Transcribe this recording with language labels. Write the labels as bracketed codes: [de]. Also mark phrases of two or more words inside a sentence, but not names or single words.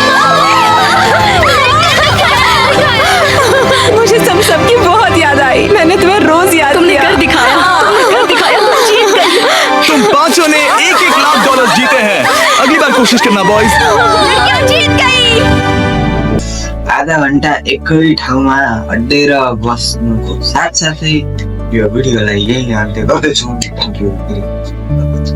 [hi] मुझे सबकी बहुत याद आई। मैंने तुम्हें रोज याद तुमने किया। कर दिखाया। तुमने कर दिखाया। तुम जीत गई। तुम पांचों ने $1-1 लाख जीते हैं। अगली बार कोशिश करना बॉयज। लड़कियां जीत गई। [ne] आधा घन्टा एकै ठाउँमा अड्डेर बस्नुको साथसाथै यो भिडियोलाई यही अन्त्य गर्दैछौँ। [en] thank you.